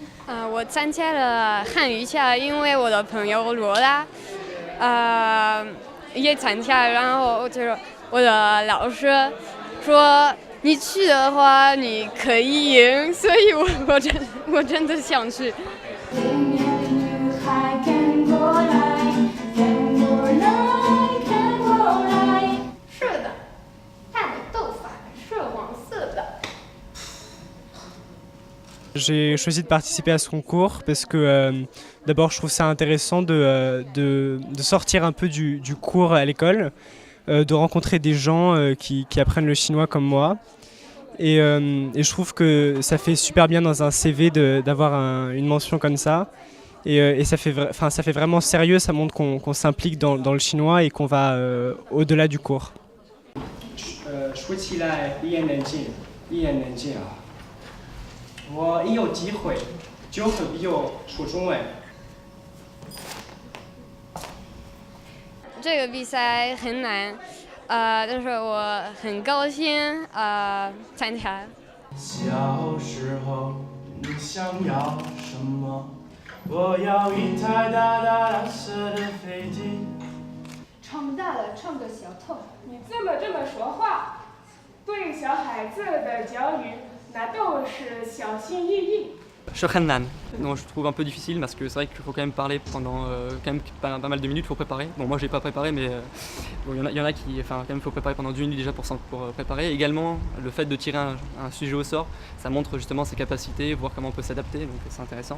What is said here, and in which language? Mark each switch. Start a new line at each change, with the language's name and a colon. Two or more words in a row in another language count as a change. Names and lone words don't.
Chinese: 我参加了汉语课，因为我的朋友罗拉，也参加，然后就是我的老师说你去的话你可以赢，所以我真的想去。是的，它的头发是黄色的。
French: J'ai choisi de participer à ce concours parce que d'abord je trouve ça intéressant de sortir un peu du cours à l'école, de rencontrer des gens qui apprennent le chinois comme moi. Et je trouve que ça fait super bien dans un CV d'avoir une mention comme ça. Et ça fait vraiment sérieux, ça montre qu'on s'implique dans le chinois et qu'on va au-delà du cours.
Chinese: 说起来一言难尽啊！我一有机会就和笔友说中文。这个比赛很难，但是我很高兴参加。小时候你想要什么？我要一台大大蓝色的飞机。长大了唱个小偷。你这么说话，对小孩子的教育那都是小心翼翼。
French: Je Hannan. Non, je trouve un peu difficile parce que c'est vrai qu'il faut quand même parler pendant quand même pas mal de minutes pour préparer. Bon, moi j'ai pas préparé, mais bon, il y en a qui, enfin, quand même, faut préparer pendant 10 minutes déjà pour préparer. Également, le fait de tirer un sujet au sort, ça montre justement ses capacités, voir comment on peut s'adapter, donc c'est intéressant.